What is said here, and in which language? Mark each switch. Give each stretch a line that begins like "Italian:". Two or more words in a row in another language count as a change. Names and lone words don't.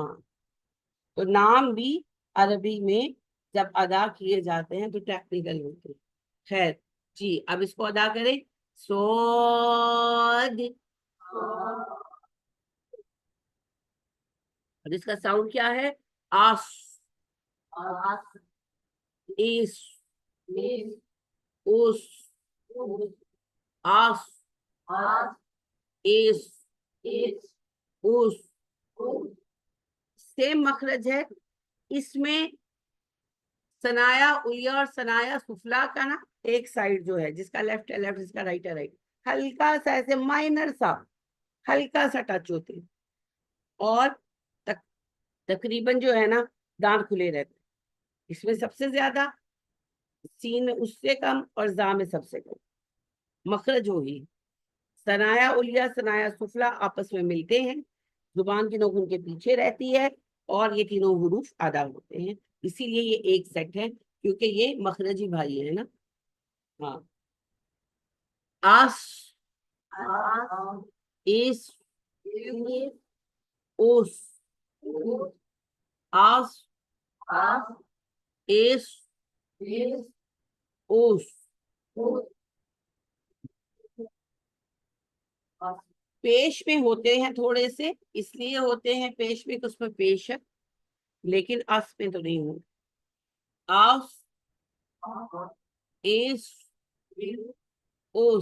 Urdu: تو نام بھی عربی میں جب ادا کیے جاتے ہیں تو ٹیکنیکل ہوتے ہیں. خیر جی، اب اس کو ادا کریں. سود. اور اس کا ساؤنڈ کیا ہے؟ آس.
Arabic: ایس. اوس. آس. ایس. اوس.
Urdu: سیم مخرج ہے. اس میں
Arabic: ثنایا علیا
Urdu: اور
Arabic: ثنایا سفلا
Urdu: کا نا ایک سائڈ جو ہے، جس کا لیفٹ ہے لیفٹ، جس کا رائٹ ہے رائٹ، ہلکا سا ایسے مائنر سا ہلکا سا ٹچ ہوتے ہیں. اور تقریباً جو ہے نا دانت کھلے رہتے ہیں. اس میں سب سے زیادہ، سین میں اس سے کم، اور زا میں سب سے کم. مخرج ہوگی
Arabic: ثنایا علیا ثنایا سفلا
Urdu: آپس میں ملتے ہیں، زبان کی نوک ان کے پیچھے رہتی ہے، اور یہ تینوں حروف ادا ہوتے ہیں. اسی لیے یہ ایک سیٹ ہے، کیونکہ یہ مخرجی بھائی ہے نا. ہاں.
Arabic: آس. ایس. اوس. آس. ایس. اوس.
Urdu: پیش میں ہوتے ہیں تھوڑے سے، اس لیے ہوتے ہیں پیش میں کہ اس میں پیش ہے، لیکن اس میں تو نہیں ہوتے.
Arabic: آس. ایس. اوس.